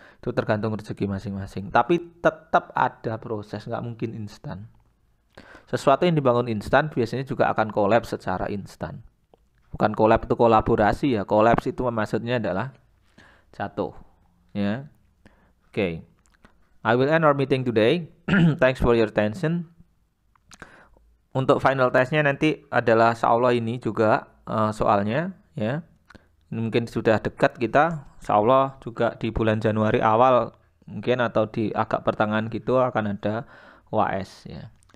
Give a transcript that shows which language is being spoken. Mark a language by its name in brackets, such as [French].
[Indonesian] Itu tergantung rezeki masing-masing. Tapi tetap ada proses, nggak mungkin instan. Sesuatu yang dibangun instan biasanya juga akan kolaps secara instan. Bukan kolaps itu kolaborasi ya. Kolaps itu maksudnya adalah jatuh. Ya, oke. [English] I will end our meeting today. Thanks for your attention. [Indonesian] Untuk final testnya nanti adalah insyaallah ini juga soalnya ya. Mungkin sudah dekat kita, insyaallah juga di bulan Januari awal mungkin atau di agak pertengahan gitu akan ada UAS ya.